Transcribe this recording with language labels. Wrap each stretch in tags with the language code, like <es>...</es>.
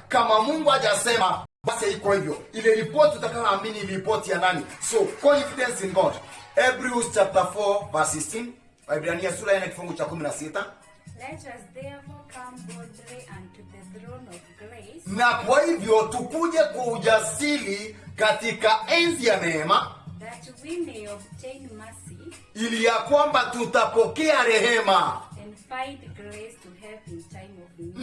<sw>Kama Mungu hajasema, basi iko hivyo. Ile ripoti utakayoamini ni ripoti ya nani?</sw> <en>So confidence in God. Hebrews chapter 4 verse 16.</en> <sw>Waebrania sura ya 4 kifungu cha 16.</sw> <en>Let us therefore come boldly unto the throne of grace.</en> <sw>Na kwa hivyo tukuje kwa ujasiri katika enzi ya neema,</sw> <en>that we may obtain mercy,</en> <sw>ili ya kwamba tutapokea rehema</sw> <en>and find grace to help in time of need.</en>